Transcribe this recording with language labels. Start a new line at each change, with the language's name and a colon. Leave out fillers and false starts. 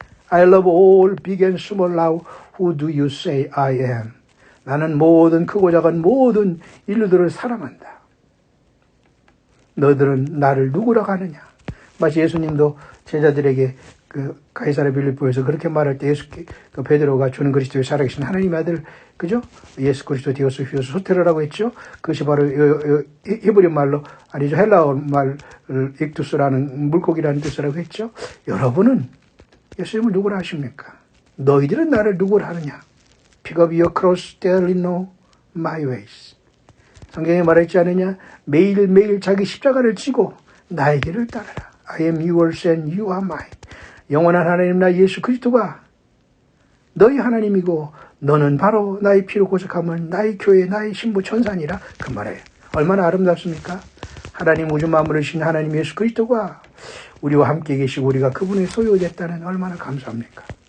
English: I love all big and small now. Who do you say I am?
Korean: 나는 모든 크고 작은 모든 인류들을 사랑한다. 너들은 나를 누구라고 하느냐? 마치 예수님도 제자들에게 그 가이사랴 빌립보에서 그렇게 말할 때 그 베드로가 주는 그리스도의 살아계신 하나님의 아들, 그죠? 예수 그리스도 디오스 휘오스 소테르라고 했죠. 그것이 바로 히브리 말로 아니죠, 헬라어 말 익투스라는 물고기라는 뜻이라고 했죠. 여러분은 예수님을 누구라 하십니까? 너희들은 나를 누구라 하느냐?
English: Pick up your cross daily, know my ways.
Korean: 성경에 말했지 않느냐? 매일매일 자기 십자가를 지고 나의 길을 따르라.
English: I am yours and you are mine.
Korean: 영원한 하나님 나 예수 그리스도가 너희 하나님이고 너는 바로 나의 피로 고백하면 나의 교회 나의 신부 천사니라. 그 말이에요. 얼마나 아름답습니까? 하나님 우주 만물을 신 하나님 예수 그리스도가 우리와 함께 계시고 우리가 그분의 소유됐다는 얼마나 감사합니까?